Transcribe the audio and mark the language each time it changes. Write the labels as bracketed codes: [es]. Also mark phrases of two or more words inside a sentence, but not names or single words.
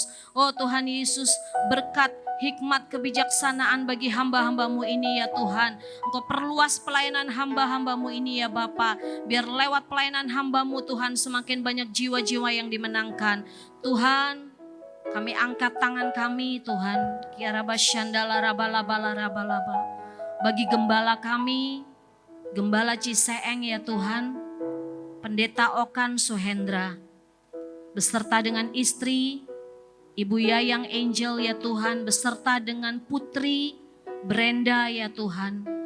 [id] Oh Tuhan Yesus, berkat hikmat kebijaksanaan bagi hamba-hamba-Mu ini ya Tuhan. Engkau perluas pelayanan hamba-hamba-Mu ini ya Bapa. Biar lewat pelayanan hamba-Mu Tuhan semakin banyak jiwa-jiwa yang dimenangkan. Tuhan, kami angkat tangan kami Tuhan. Kiaraba syandala rabalabala rabalaba. Bagi gembala kami, Gembala Ciseeng ya Tuhan, Pendeta Okan Suhendra, beserta dengan istri, Ibu Yayang Angel ya Tuhan, beserta dengan putri Brenda ya Tuhan.